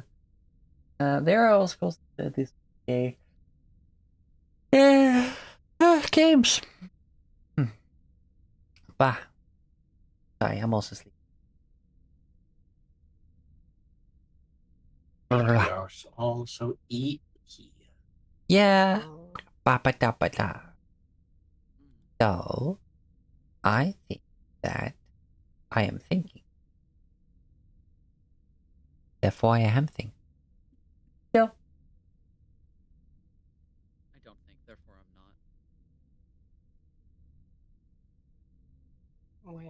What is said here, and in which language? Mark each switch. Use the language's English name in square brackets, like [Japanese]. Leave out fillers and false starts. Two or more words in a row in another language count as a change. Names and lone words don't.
[English] There are also these games. Bah. Sorry, I'm also sleeping. We are also eat here. Yeah. Ba-ba-da-ba-da. So, I think that I am thinking. Therefore, I am thinking. Still. I don't think, therefore I'm not.